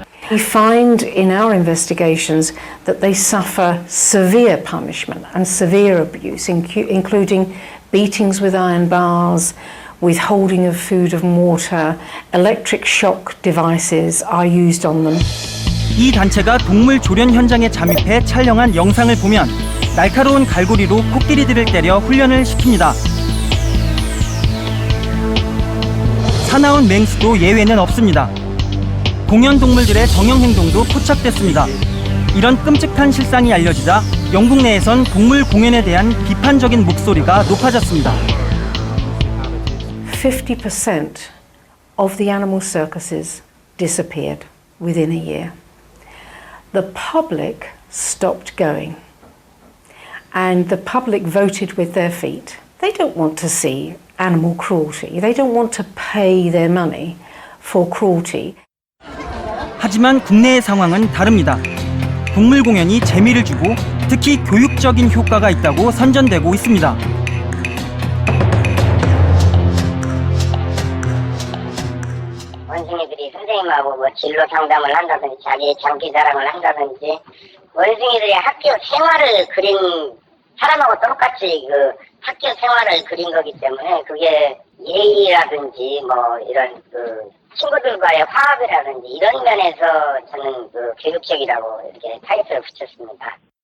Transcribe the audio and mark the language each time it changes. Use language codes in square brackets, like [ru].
[en] We find in our investigations that they suffer severe punishment and severe abuse, including beatings with iron bars, withholding of food and water, electric shock devices are used on them. [ko] 이 단체가 동물 조련 현장에 잠입해 촬영한 영상을 보면 날카로운 갈고리로 코끼리들을 때려 훈련을 시킵니다. 사나운 맹수도 예외는 없습니다. 공연 동물들의 정형 행동도 포착됐습니다. 이런 끔찍한 실상이 알려지자 영국 내에선 동물 공연에 대한 비판적인 목소리가 높아졌습니다. [en] 50% of the animal circuses disappeared within a year. The public stopped going, and the public voted with their feet. They don't want to see animal cruelty. They don't want to pay their money for cruelty. [ko] 하지만 국내의 상황은 다릅니다. 동물 공연이 재미를 주고 특히 교육적인 효과가 있다고 선전되고 있습니다. 원숭이들이 선생님하고 뭐 진로 상담을 한다든지 자기 장기 자랑을 한다든지 원숭이들이 학교 생활을 그린 사람하고 똑같이 그 학교 생활을 그린 거기 때문에 그게 예의라든지 뭐 이런 그 친구들과의 화합이라든지 이런 면에서 저는 그 교육적이라고 이렇게 타이틀을 붙였습니다.